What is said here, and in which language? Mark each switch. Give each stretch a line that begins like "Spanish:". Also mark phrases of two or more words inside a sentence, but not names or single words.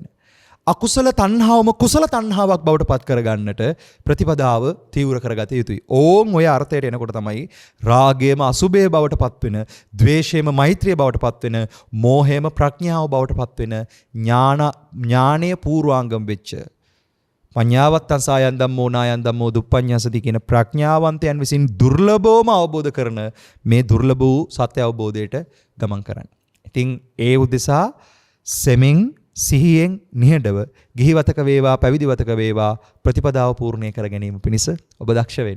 Sinhala: අකුසල තණ්හාවම කුසල තණ්හාවක් බවට පත් කරගන්නට ප්‍රතිපදාව තීව්‍ර කරගත යුතුයි. ඕම් ඔය අර්ථයට එනකොට තමයි රාගයම අසුභය බවට පත් වෙන, ද්වේෂයම මෛත්‍රිය බවට පත් වෙන, මෝහයම ප්‍රඥාව බවට පත් වෙන, ඥානීය පූර්වාංගම් වෙච්ච
Pali: පඤ්ඤාවත්තං සායන් ධම්මෝ නායන් ධම්මෝ දුප්පඤ්ඤාසති
Sinhala: කියන ප්‍රඥාවන්තයන් විසින් දුර්ලභවම අවබෝධ කරන මේ දුර්ලභ වූ සත්‍ය අවබෝධයට ගමන් කරන්න. ඉතින් ඒ උදෙසා සෙමින් සිහියෙන් නිහඬව ගිහිවතක වේවා පැවිදිවතක වේවා ප්‍රතිපදාව පූර්ණේ කර ගැනීම පිණිස ඔබ දක්ෂ වෙන්න.